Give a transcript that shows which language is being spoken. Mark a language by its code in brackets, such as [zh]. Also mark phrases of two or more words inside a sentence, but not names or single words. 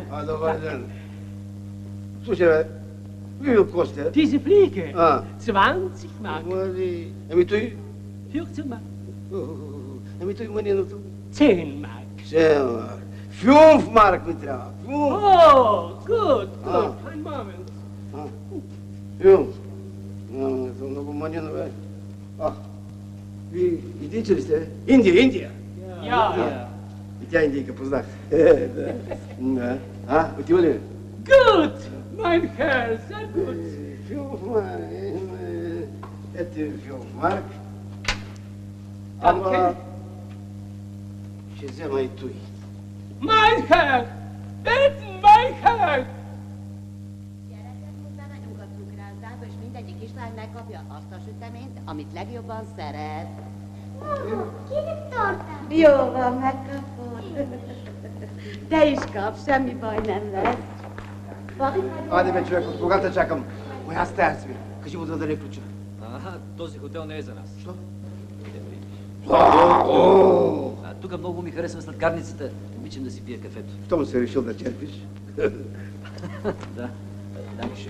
[bg] А, добър ден. Слушай, бе, видил Костя? [de] Diese Fliege. [bg] А. [de] 20 Mark. [bg] Ами той... [de] 14 Mark. [bg] Ами той маниното. [de] 10 Mark. [bg] 10 марк. 5 марк ми трябва. [de] Oh, gut. Ein Moment. 5. [bg] Много манина, бе. Вие индийци ли сте? Индия. [de] Ja. [bg] И тя индийка познах. Отива ли? [de] Gut, mein Herr, sehr gut. [bg] Ето е Филмарк. Ама ще взема и той. [de] Mein Herr, bitte, mein Herr. [hu] És mindegyik kislány megkapja azt a süteményt, amit legjobban szeret. Kinek tartál? Jó van, megkapod. Te is kapsz, semmi baj nem lesz. [bg] Айде бе, човек, от кога те чакам? Коя стая спира? Кажи му да даде ключа. Този хотел не е за нас. Що? Тук много ми харесва сладкарницата. Обичам да си пия кафето. Щом си решил да черпиш? Да. [de] Dankeschön.